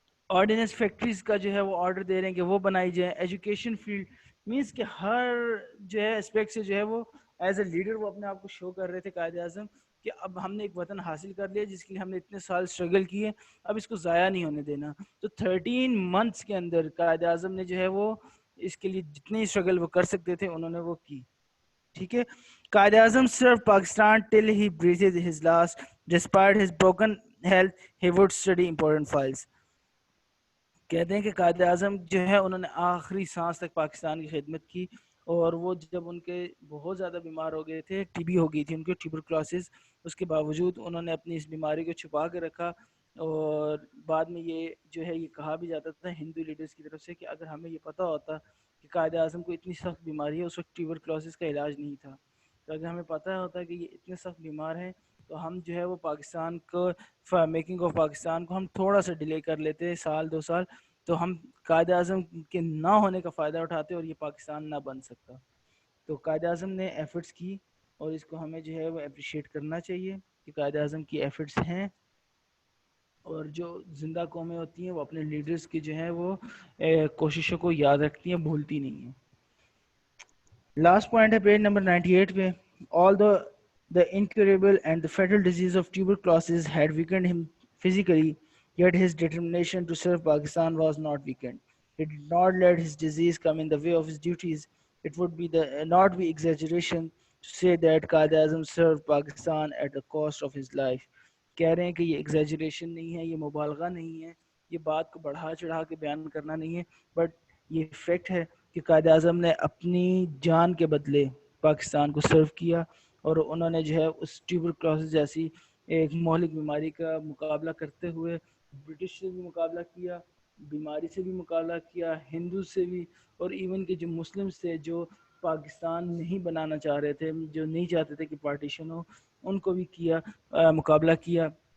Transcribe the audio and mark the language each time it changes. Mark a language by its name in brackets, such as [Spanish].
[Urdu] Ordinance factories کا جو ہے وہ آرڈر دے رہے ہیں کہ وہ بنائی جائیں. ایجوکیشن فیلڈ مینس کہ ہر جو ہے اسپیکٹ سے جو ہے وہ ایز اے لیڈر وہ اپنے آپ کو شو کر رہے تھے قائد اعظم کہ اب ہم نے ایک وطن حاصل کر لیا جس کے لیے ہم نے اتنے سال اسٹرگل کیے, اب اس کو ضائع نہیں ہونے دینا. تو 13 منتھس کے اندر قائد اعظم نے جو ہے وہ اس کے لیے جتنی اسٹرگل وہ کر سکتے تھے انہوں نے وہ کی. ٹھیک ہے. [English] Quaid Azam served Pakistan till he breathed his last. Despite his broken health, he would study important files. [Urdu] کہتے ہیں کہ قائد اعظم جو ہے انہوں نے آخری سانس تک پاکستان کی خدمت کی, اور وہ جب ان کے بہت زیادہ بیمار ہو گئے تھے, ٹی بی ہو گئی تھی ان کے, ٹیوبرکلوسس, اس کے باوجود انہوں نے اپنی اس بیماری کو چھپا کے رکھا. اور بعد میں یہ جو ہے یہ کہا بھی جاتا تھا ہندو لیڈرز کی طرف سے کہ اگر ہمیں یہ پتہ ہوتا کہ قائد اعظم کو اتنی سخت بیماری ہے, اس وقت ٹیوبرکلوسس کا علاج نہیں تھا, تو اگر ہمیں پتہ ہوتا کہ یہ اتنے سخت بیمار ہیں تو ہم جو ہے وہ پاکستان کو میکنگ آف پاکستان کو ہم تھوڑا سا ڈیلے کر لیتے, سال 2 سال, تو ہم قائد اعظم کے نہ ہونے کا فائدہ اٹھاتے اور یہ پاکستان نہ بن سکتا. تو قائد اعظم نے ایفرٹس کی اور اس کو ہمیں جو ہے وہ اپریشیٹ کرنا چاہیے کہ قائد اعظم کی ایفرٹس ہیں, اور جو زندہ قومیں ہوتی ہیں وہ اپنے لیڈرز کی جو ہے وہ کوششوں کو یاد رکھتی ہیں, بھولتی نہیں ہیں. لاسٹ پوائنٹ ہے پیج نمبر 98 پہ. [English] Although the incurable and the fatal disease of tuberculosis had weakened him physically, yet his determination to serve Pakistan was not weakened. He did not let his disease come in the way of his duties. It would be not be exaggeration to say that Qaid Azam served Pakistan at the cost of his life. [Urdu] کہہ رہے ہیں کہ یہ exaggeration نہیں ہے, [English] یہ مبالغہ نہیں ہے [Urdu] یہ بات کو بڑھا چڑھا کے بیان کرنا نہیں ہے، بٹ یہ فیکٹ ہے کہ قائد اعظم نے اپنی جان کے بدلے پاکستان کو سرو کیا، اور انہوں نے جو ہے اس ٹیوبرکلوسس جیسی ایک مہلک بیماری کا مقابلہ کرتے ہوئے برٹش سے بھی مقابلہ کیا، بیماری سے بھی مقابلہ کیا، ہندو سے بھی، اور ایون کہ جو مسلمس تھے جو پاکستان نہیں بنانا چاہ رہے تھے، جو نہیں چاہتے تھے کہ پارٹیشن ہو، ان کو بھی کیا، مقابلہ کیا.